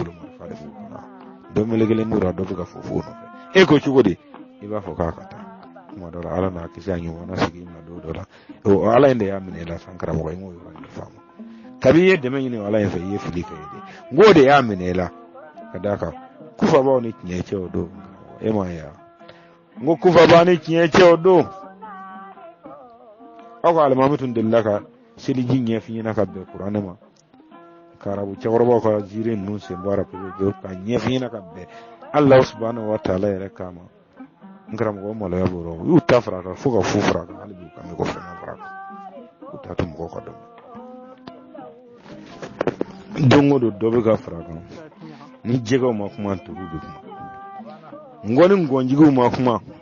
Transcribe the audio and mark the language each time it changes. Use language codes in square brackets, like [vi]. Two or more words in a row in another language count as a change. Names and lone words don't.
[bm] bolo marifa de b'u kɔnɔ dɔ melekelen b'u la dɔ bɛ ka fofo nɔfɛ e ko cogo di i b'a fɔ k'a ka taa kuma dɔ la Ala n'a kisi a ɲɔgɔnna sigi ma don dɔ la o Ala in de y'a minɛ i la san karamɔgɔ i m'o yɔrɔ in faamu kabi i ye dɛmɛ ɲini Ala in fɛ i ye fili kɛ ye n k'o de y'a minɛ i la ka d'a kan Kufabaw ni tiɲɛ cɛ o don e m'a ye n ko Kufabaw ni tiɲɛ cɛ o don aw ka alimami tun delila ka seliji ɲɛf'i ɲɛna ka bɛn kuranɛ ma ka arabu cɛkɔrɔbaw ka jiri ninnu sen bɔ pewu ka ɲɛf'i ɲɛna ka bɛn [ar] الله سبحانه وتعالى [bm] yɛrɛ kama n karamɔgɔ maloya b'o rɔ u y'u ta fara kan fo ka fu fara kan hali bi u kan bɛ ko fɛn fara kan u t'a to mɔgɔw ka dɔn don o don dɔ bɛ ka fara kan ni jɛgɛw ma kuma turu bɛ kuma n ko ni ngɔnjigiw ma kuma